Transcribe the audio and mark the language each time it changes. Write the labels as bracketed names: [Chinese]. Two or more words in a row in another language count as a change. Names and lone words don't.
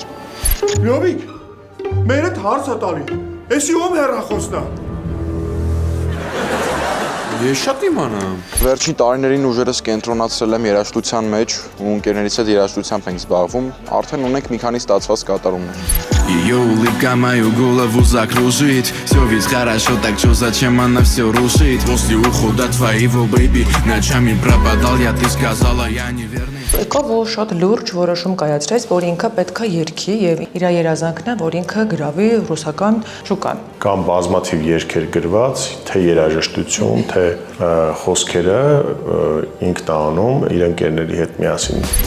[Armenian] Լյովիկ, մեր հետ հարց է տալի։ Էսի ում հեռախոսն է։ Ես շատ իմանամ։ Վերջին տարիներին ուժերս կենտրոնացրել եմ երաժշտության մեջ ու ընկերներիս հետ երաժշտությամբ ենք զբաղվում, արդեն ունենք մի քանի ստացված կատարումներ։ [Russian] Ее улыбка мою голову закружит. Все ведь хорошо, так что зачем она все рушит? После ухода твоего, бэйби, ночами пропадал я, ты сказала, я неверный. [Armenian] Եկավ որ շատ լուրջ որոշում կայացրեց, որ ինքը պետքա երգի եւ իր երազանքն է, որ ինքը գրավի ռուսական շուկան։ Կամ բազմաթիվ երգեր գրված, թե երաժշտություն, թե խոսքերը ինքն անում իր ընկերների հետ միասին։